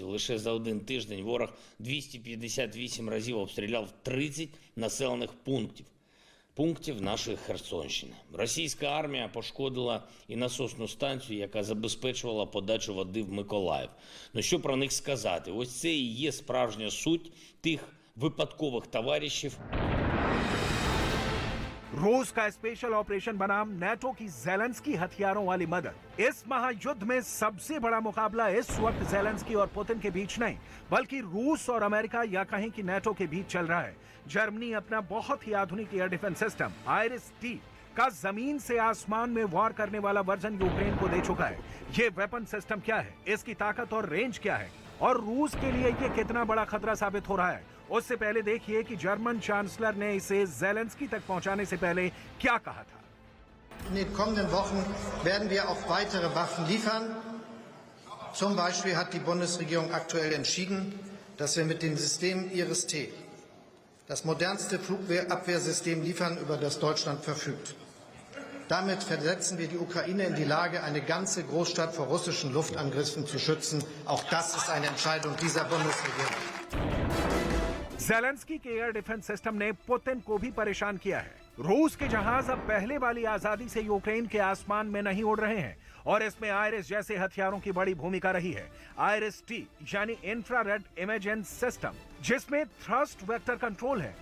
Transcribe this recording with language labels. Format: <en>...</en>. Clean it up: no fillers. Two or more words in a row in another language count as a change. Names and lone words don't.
<uk>Лише за один тиждень ворог 258 разів обстріляв 30 населених пунктів нашої Херсонщини. Російська армія пошкодила і насосну станцію, яка забезпечувала подачу води в Миколаїв. Ну що про них сказати? Ось це і є справжня суть тих випадкових товаришів.</uk> <hi>रूस का</hi> <en>special operation</en> <hi>बनाम नेटो की ज़ेलेंस्की हथियारों वाली मदद। इस महायुद्ध में सबसे बड़ा मुकाबला इस वक्त ज़ेलेंस्की और पुतिन के बीच नहीं, बल्कि रूस और अमेरिका या कहीं कि नेटो के बीच चल रहा है। जर्मनी अपना बहुत ही आधुनिक</hi> <en>air defense system</en> <hi>IRIS-T का जमीन से आसमान में वार करने वाला वर्जन यूक्रेन को दे चुका है। ये</hi> <en>weapon system</en> <hi>क्या है, इसकी ताकत और रेंज क्या है, और रूस के लिए ये कितना बड़ा खतरा साबित हो रहा है, उससे पहले देखिए कि</hi> <en>German chancellor</en> <hi>ने इसे ज़ेलेंस्की तक पहुंचाने से पहले क्या कहा था।</hi> <de>In den kommenden Wochen werden wir auch weitere Waffen liefern. Zum Beispiel hat die Bundesregierung aktuell entschieden, dass wir mit dem System IRIS-T das modernste Flugabwehrsystem liefern, über das Deutschland verfügt. Damit versetzen wir die Ukraine in die Lage, eine ganze Großstadt vor russischen Luftangriffen zu schützen. Auch das ist eine Entscheidung dieser Bundesregierung.</de> <hi>ज़ेलेंस्की के</hi> <en>air defense system</en> <hi>ने पुतिन को भी परेशान किया है। रूस के जहाज अब पहले वाली आजादी से यूक्रेन के आसमान में नहीं उड़ रहे हैं और इसमें आइरिस जैसे हथियारों की बड़ी भूमिका रही है। IRIS-T यानी</hi> <en>infrared imaging system,</en> <hi>जिसमें</hi> <en>thrust vector control</en> <hi>है।</hi>